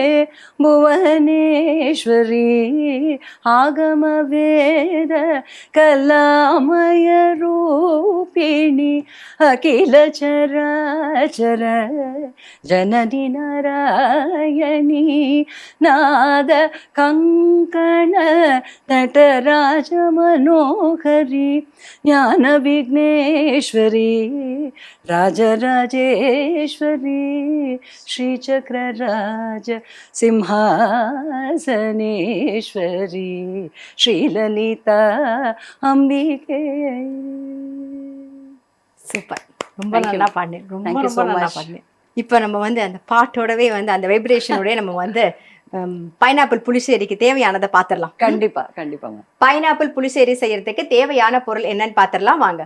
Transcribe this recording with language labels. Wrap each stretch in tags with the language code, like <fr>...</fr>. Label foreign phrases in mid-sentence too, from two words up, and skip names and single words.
<sa>भुवनेश्वरी आगमवेद कलामय रूपिणी अखिल चराचर जननी नारायणी नाद कंकण नटराज मनोहरी ज्ञान विघ्नेश्वरी राजराजेश्वरी श्रीचक्रराज सिंहासनेश्वरी श्रीललिता अम्बिके.</sa> <ta>சூப்பர், ரொம்ப நல்லா பாடுனேன். ரொம்ப நல்லா பாடுனேன். இப்போ நம்ம வந்து அந்த பாட்டோடவே வந்து அந்த வைப்ரேஷனோடய நம்ம வந்து பைனாப்பிள் புளிச்சேரிக்கு தேவையானதை பார்த்துடலாம். கண்டிப்பா கண்டிப்பாங்க. பைனாப்பிள் புளிச்சேரி செய்யறதுக்கு தேவையான பொருள் என்னன்னு பார்த்துடலாம் வாங்க.</ta>